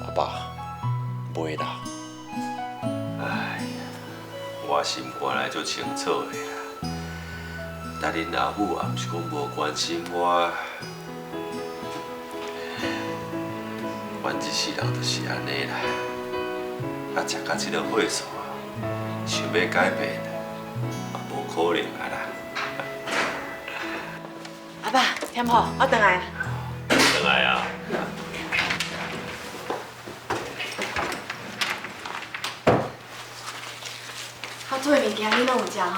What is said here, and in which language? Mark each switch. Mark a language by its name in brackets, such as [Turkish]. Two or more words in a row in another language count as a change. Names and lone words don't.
[Min Nan Chinese] 阿爸，袂啦。哎，我心本来就清楚的啦。但恁阿母也毋是讲无关心我，阮一世人就是安尼啦。啊，食到这个岁数啊，想要改变，也无可能啊啦。阿爸，添好，我回来了。转来啊！我做的物件你拢有食吼？